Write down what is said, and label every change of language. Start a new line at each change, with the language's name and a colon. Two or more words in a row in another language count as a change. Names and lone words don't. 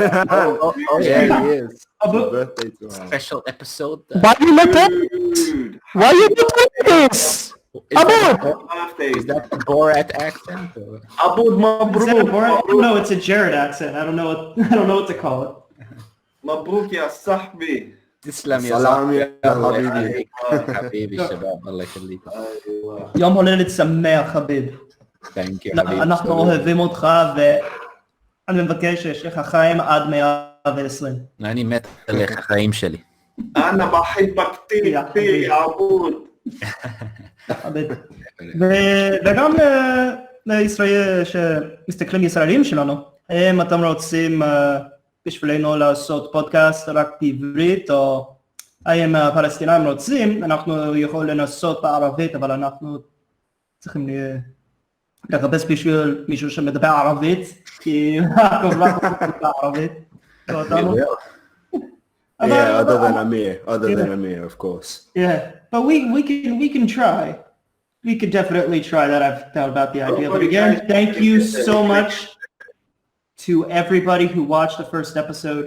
English: Yeah, he is. Happy birthday to him. Special episode. Why you look at Dude, Why you look like this? birthday. Is that the Borat accent? Or? Abud Is that a Borat? Mabruk. No, it's a Jared accent. I don't know what to call it.
Arabic: مبروك يا صاحبي. تسلم يا سلام صاحبي. يا الله حبيبي. يخليك. حبيبي الشباب الله يخليكم. أيوة.
Hebrew: يوم הולדת שמח חביב.
English: Thank you حبيبي.
Hebrew: אנחנו אוהבים אותך ואני מבקש שיש לך חיים עד 120. אני מת עליך החיים שלי.
Arabic: أنا بحبك كتير كتير يا عبود.
Hebrew: וגם לישראל שמסתכלים ישראלים שלנו, אם אתם רוצים בשבילנו לעשות פודקאסט רק בעברית, או אם הפלסטינאים רוצים, אנחנו יכולים לנסות בערבית, אבל אנחנו צריכים לחפש בשביל מישהו שמדבר ערבית, כי הכל רק מדבר ערבית.
English: Yeah, other than Amir, of course. Yeah, but we can try. We could definitely try that. I've thought about the idea. But again, thank you so much to everybody who watched the first episode.